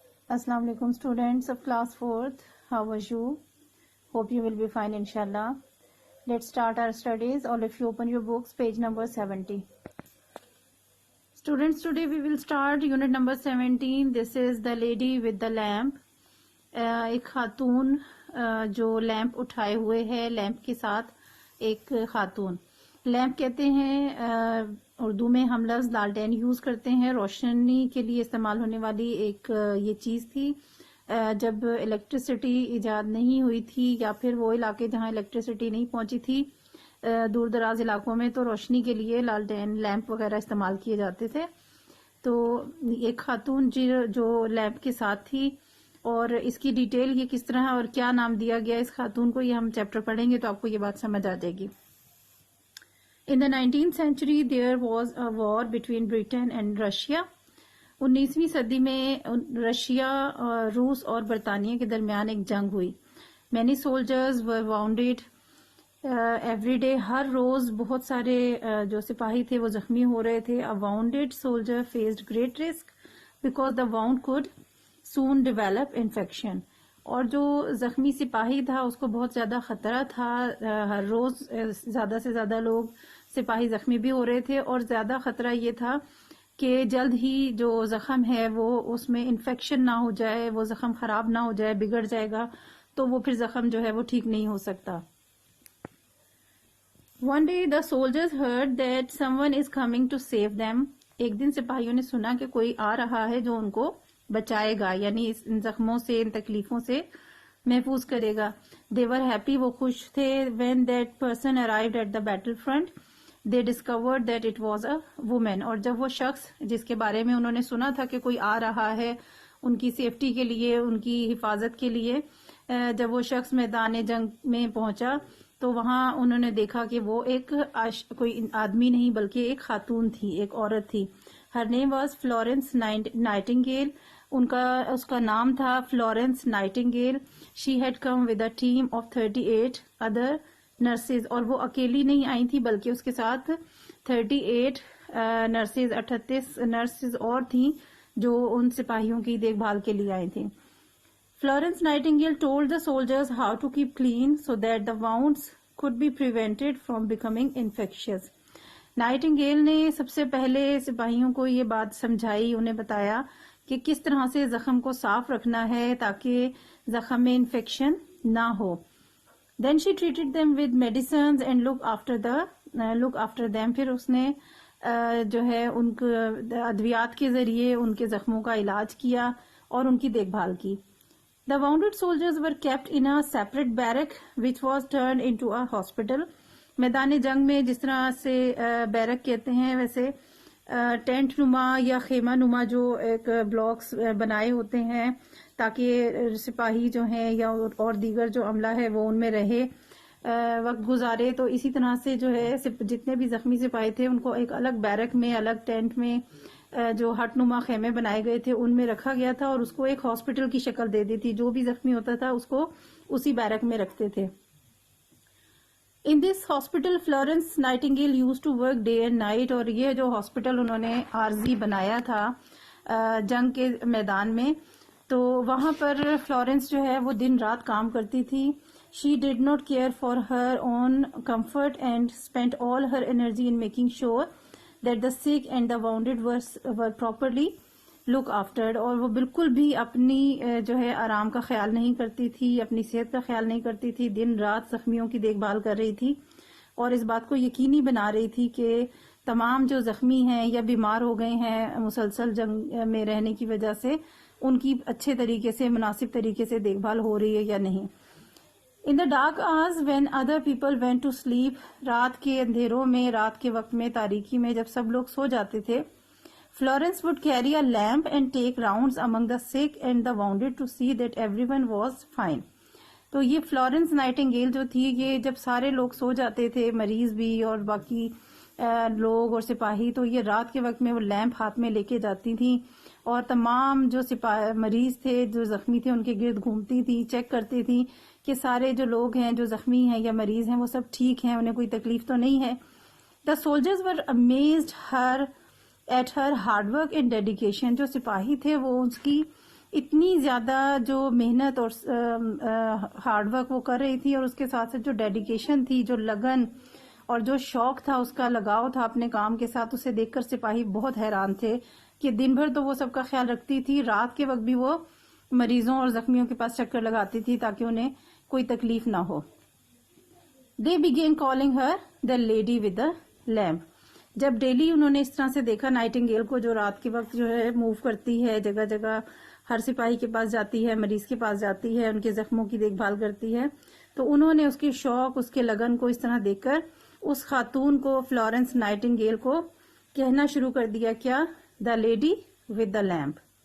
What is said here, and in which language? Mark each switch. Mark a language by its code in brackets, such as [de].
[en] Assalamu alaikum students of class 4th. How are you? Hope you will be fine inshallah. Let's start our studies. All of you open your books, page number 70. Students, today we will start unit number 17. This is the lady with the lamp. [ur] ایک خاتون جو lamp اٹھائے ہوئے ہے، lamp کے ساتھ ایک خاتون. لیمپ کہتے ہیں اردو میں ہم لفظ لالٹین یوز کرتے ہیں، روشنی کے لیے استعمال ہونے والی ایک یہ چیز تھی. جب الیکٹریسٹی ایجاد نہیں ہوئی تھی یا پھر وہ علاقے جہاں الیکٹریسٹی نہیں پہنچی تھی دور دراز علاقوں میں، تو روشنی کے لیے لالٹین لیمپ وغیرہ استعمال کیے جاتے تھے. تو ایک خاتون جو لیمپ کے ساتھ تھی، اور اس کی ڈیٹیل یہ کس طرح اور کیا نام دیا گیا اس خاتون کو، یہ ہم چیپٹر پڑھیں گے تو آپ کو یہ بات سمجھ آ جائے گی. [en] In the 19th century there was a war between Britain and Russia. [ur] 19ویں صدی میں رشیا، روس اور برطانیہ کے درمیان ایک جنگ ہوئی. [en] Many soldiers were wounded every day. [ur] ہر روز بہت سارے جو سپاہی تھے وہ زخمی ہو رہے تھے. [en] A wounded soldier faced great risk because the wound could soon develop infection. [ur] اور جو زخمی سپاہی تھا اس کو بہت زیادہ خطرہ تھا. ہر روز زیادہ سے زیادہ لوگ سپاہی زخمی بھی ہو رہے تھے، اور زیادہ خطرہ یہ تھا کہ جلد ہی جو زخم ہے وہ اس میں انفیکشن نہ ہو جائے، وہ زخم خراب نہ ہو جائے، بگڑ جائے گا تو وہ پھر زخم جو ہے وہ ٹھیک نہیں ہو سکتا. [en] One day the soldiers heard that someone is coming to save them. [ur] ایک دن سپاہیوں نے سنا کہ کوئی آ رہا ہے جو ان کو بچائے گا، یعنی ان زخموں سے، ان تکلیفوں سے محفوظ کرے گا. [en] They were happy، [ur] وہ خوش تھے. [en] When that person arrived at the battlefront they discovered that it was a woman. [ur] اور جب وہ شخص جس کے بارے میں انہوں نے سنا تھا کہ کوئی آ رہا ہے ان کی سیفٹی کے لیے، ان کی حفاظت کے لیے، جب وہ شخص میدان جنگ میں پہنچا تو وہاں انہوں نے دیکھا کہ وہ ایک کوئی آدمی نہیں بلکہ ایک خاتون تھی، ایک عورت تھی. [en] Her name was Florence Nightingale. [ur] اس کا نام تھا Florence Nightingale. [en] She had come with a team of 38 other nurses. [ur] اور وہ اکیلی نہیں آئی تھی بلکہ اس کے ساتھ 38 nurses، 38 nurses اور تھیں جو ان سپاہیوں کی دیکھ بھال کے لیے آئی تھیں. [en] Florence Nightingale told the soldiers how to keep clean so that the wounds could be prevented from becoming infectious. [ur] Nightingale نے سب سے پہلے سپاہیوں کو یہ بات سمجھائی، انہیں بتایا کہ کس طرح سے زخم کو صاف رکھنا ہے تاکہ زخم میں انفیکشن نہ ہو. [en] Then she treated them with medicines and look after them. [ur] پھر اس نے جو ہے ان کو ادویات کے ذریعے ان کے زخموں کا علاج کیا اور ان کی دیکھ بھال کی. [en] The wounded soldiers were kept in a separate barrack which was turned into a hospital. [ur] میدان جنگ میں جس طرح سے بیرک کہتے ہیں، ویسے ٹینٹ نما یا خیمہ نما جو ایک بلاکس بنائے ہوتے ہیں تاکہ سپاہی جو ہیں یا اور دیگر جو عملہ ہے وہ ان میں رہے، وقت گزارے. تو اسی طرح سے جو ہے جتنے بھی زخمی سپاہی تھے ان کو ایک الگ بیرک میں، الگ ٹینٹ میں جو ہٹ نما خیمے بنائے گئے تھے ان میں رکھا گیا تھا، اور اس کو ایک ہاسپٹل کی شکل دے دی تھی. جو بھی زخمی ہوتا تھا اس کو اسی بیرک میں رکھتے تھے. [en] In this hospital Florence Nightingale used to work day and night. [ur] اور یہ جو ہاسپٹل انہوں نے عارضی بنایا تھا جنگ کے میدان میں، تو وہاں پر فلورنس جو ہے وہ دن رات کام کرتی تھی. [en] She did not care for her own comfort and spent all her energy in making sure that the sick and the wounded were properly looked after. [ur] اور وہ بالکل بھی اپنی جو ہے آرام کا خیال نہیں کرتی تھی، اپنی صحت کا خیال نہیں کرتی تھی. دن رات زخمیوں کی دیکھ بھال کر رہی تھی اور اس بات کو یقینی بنا رہی تھی کہ تمام جو زخمی ہیں یا بیمار ہو گئے ہیں مسلسل جنگ میں رہنے کی وجہ سے، ان کی اچھے طریقے سے، مناسب طریقے سے دیکھ بھال ہو رہی ہے یا نہیں. [en] In the dark hours when other people went to sleep. [ur] رات کے اندھیروں میں، رات کے وقت میں، تاریکی میں جب سب لوگ سو جاتے تھے، [en] Florence would carry a lamp and take rounds among the sick and the wounded to see that everyone was fine. [ur] تو یہ فلورنس نائٹنگیل جو تھی، یہ جب سارے لوگ سو جاتے تھے، مریض بھی اور باقی لوگ اور سپاہی، تو یہ رات کے وقت میں وہ لیمپ ہاتھ میں لے کے جاتی تھیں اور تمام جو مریض تھے، جو زخمی تھے، ان کے گرد گھومتی تھی، چیک کرتی تھی کہ سارے جو لوگ ہیں جو زخمی ہیں یا مریض ہیں وہ سب ٹھیک ہیں، انہیں کوئی تکلیف تو نہیں ہے. [en] The soldiers were amazed at her hard work and dedication. [ur] جو سپاہی تھے وہ اس کی اتنی زیادہ جو محنت اور [en] hard work [ur] وہ کر رہی تھی، اور اس کے ساتھ ساتھ جو ڈیڈیکیشن تھی، جو لگن اور جو شوق تھا، اس کا لگاؤ تھا اپنے کام کے ساتھ، اسے دیکھ کر سپاہی بہت حیران تھے کہ دن بھر تو وہ سب کا خیال رکھتی تھی، رات کے وقت بھی وہ مریضوں اور زخمیوں کے پاس چکر لگاتی تھی تاکہ انہیں کوئی تکلیف نہ ہو. [en] They began calling her the lady with the lamp. [ur] جب ڈیلی انہوں نے اس طرح سے دیکھا نائٹنگیل کو، جو رات کے وقت جو ہے موو کرتی ہے، جگہ جگہ ہر سپاہی کے پاس جاتی ہے، مریض کے پاس جاتی ہے، ان کے زخموں کی دیکھ بھال کرتی ہے، تو انہوں نے اس کے شوق، اس کے لگن کو اس طرح دیکھ کر اس خاتون کو، فلورنس نائٹنگیل کو کہنا شروع کر دیا، کیا؟ [en] The lady with the lamp.